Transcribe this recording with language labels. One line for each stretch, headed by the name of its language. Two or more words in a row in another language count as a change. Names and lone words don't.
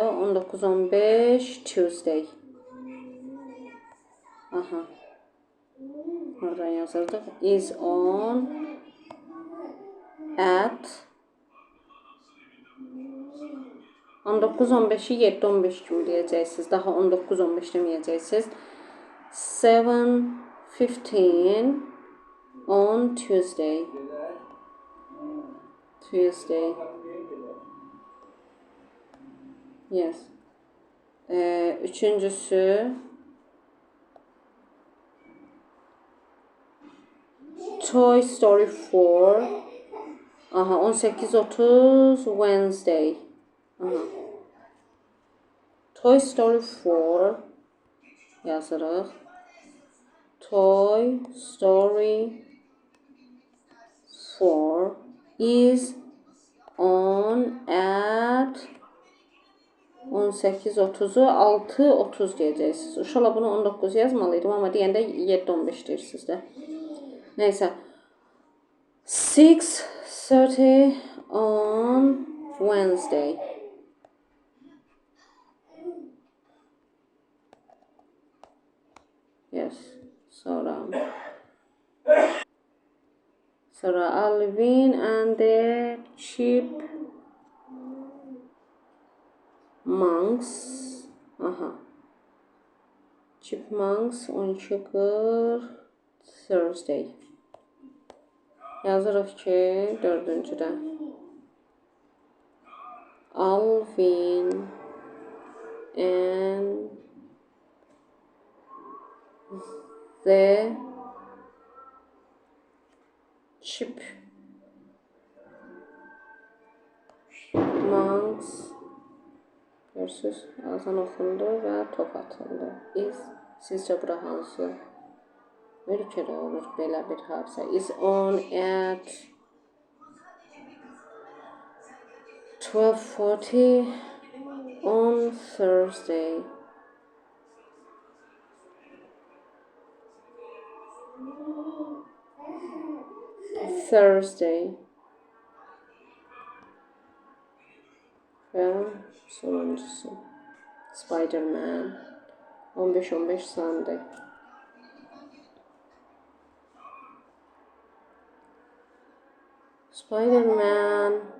Azerbaijani: 19:15 Tuesday. Oradan yazırdıq.
English: Is on at 19:15-i 7:15
Azerbaijani: kimi deyəcəksiniz. Daha 19:15 deməyəcəksiniz. 7:15
English: on Tuesday. Tuesday. Yes.
Azerbaijani: Üçüncüsü Toy Story 4. Aha, 18:30 Wednesday. Aha. Toy Story 4 yazırıq.
English: Toy Story 4 is on at 18:30'u 6:30 deyəcəksiniz.
Azerbaijani: Uşaqlar bunu 19 yazmalıydım, amma deyəndə 7:15 deyirsiniz də.
English: Neysə. 6:30 on Wednesday. Yes.
Azerbaijani: Sonra Alvin and the Chipmunks. Aha. Chipmunks 12:40 Thursday. Yazırıq ki, dördüncüdə. Alvin and the Chipmunks. Görürsünüz, azan oxundu və top atıldı. Sizcə bura hansı ölkədə olur belə bir hadisə?
English: Is on at 12:40 on Thursday.
Azerbaijani: Və sonuncusu Spider-Man 15:15 Sunday. Spider-Man